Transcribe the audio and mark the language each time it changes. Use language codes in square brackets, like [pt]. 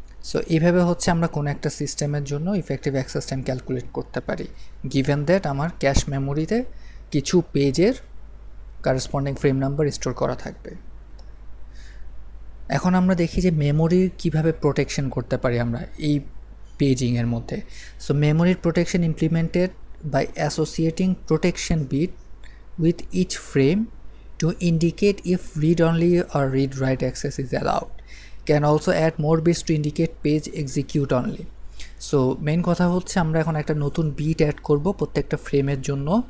[bn] So এইভাবে হচ্ছে আমরা কোনো একটা সিস্টেমের জন্য ইফেক্টিভ অ্যাক্সেস টাইম ক্যালকুলেট করতে পারি, [en] given that [bn] আমার ক্যাশ মেমোরিতে কিছু পেজের কারেসপন্ডিং ফ্রেম নাম্বার স্টোর করা থাকবে। এখন আমরা দেখি যে মেমোরির কিভাবে প্রোটেকশন করতে পারি আমরা এই পেজিংয়ের মধ্যে। [en] So মেমোরির protection implemented by associating protection bit with each frame to indicate if read-only or read-write access is allowed. Can also add more bits to indicate page execute only. [bn] So main কথা হচ্ছে আমরা এখন একটা নতুন বিট অ্যাড করব প্রত্যেকটা ফ্রেমের জন্য।